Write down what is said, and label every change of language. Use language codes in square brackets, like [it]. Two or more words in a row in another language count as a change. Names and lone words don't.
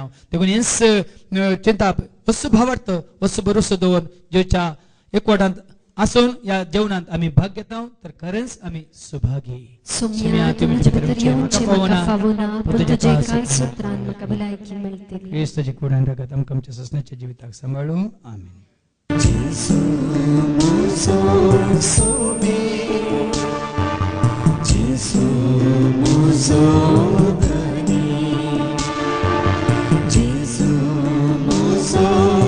[kok] देखून हेच चिंता वस्तू भावार्थ वस्तू भरोसो दवर जेच्या एकवटांत आसून या जेवणांत आमी भाग घेता तर खरेंच आमी सुभागी. क्रिस्ताची कूड आनी रगत आमकां आमच्या ससण्याच्या जिविताक सांबाळूं. आमीन. Jesu muzo sobe, Jesu muzo dani, Jesu muzo